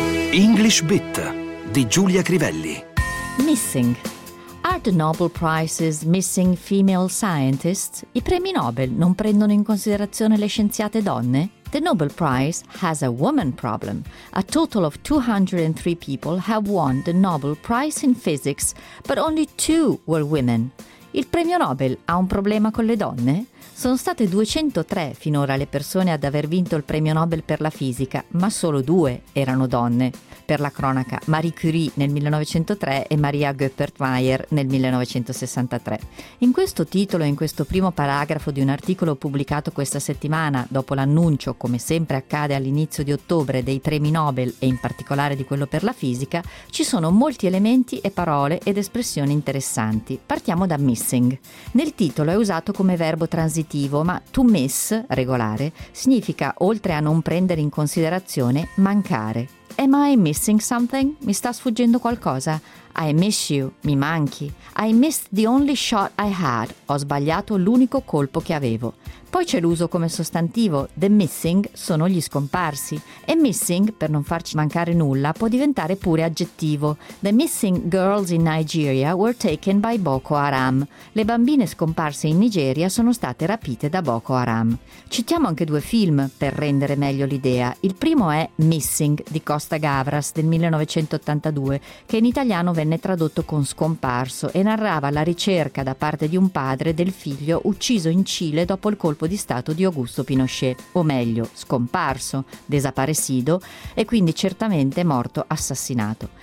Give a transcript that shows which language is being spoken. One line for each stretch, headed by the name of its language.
Italian: English Bit di Giulia Crivelli.
English: Missing. Are the Nobel Prizes missing female scientists?
Italian: I premi Nobel non prendono in considerazione le scienziate donne?
English: The Nobel Prize has a woman problem. A total of 203 people have won the Nobel Prize in Physics, but only two were women.
Italian: Il premio Nobel ha un problema con le donne? Sono state 203 finora le persone ad aver vinto il premio Nobel per la fisica, ma solo due erano donne. Per la cronaca, Marie Curie nel 1903 e Maria Goeppert-Mayer nel 1963. In questo titolo e in questo primo paragrafo di un articolo pubblicato questa settimana, dopo l'annuncio, come sempre accade all'inizio di ottobre, dei premi Nobel e in particolare di quello per la fisica, ci sono molti elementi e parole ed espressioni interessanti. Partiamo da missing. Nel titolo è usato come verbo transitivo, ma to miss, regolare, significa, oltre a non prendere in considerazione, mancare.
English: Am I missing something?
Italian: Mi sta sfuggendo qualcosa?
English: I miss you,
Italian: mi manchi.
English: I missed the only shot I had.
Italian: Ho sbagliato l'unico colpo che avevo. Poi c'è l'uso come sostantivo. The missing sono gli scomparsi. E missing, per non farci mancare nulla, può diventare pure aggettivo.
English: The missing girls in Nigeria were taken by Boko Haram.
Italian: Le bambine scomparse in Nigeria sono state rapite da Boko Haram. Citiamo anche due film per rendere meglio l'idea. Il primo è Missing di Costa Gavras del 1982, che in italiano venne tradotto con Scomparso e narrava la ricerca da parte di un padre del figlio ucciso in Cile dopo il colpo di stato di Augusto Pinochet, o meglio, scomparso, desaparecido e quindi certamente morto assassinato.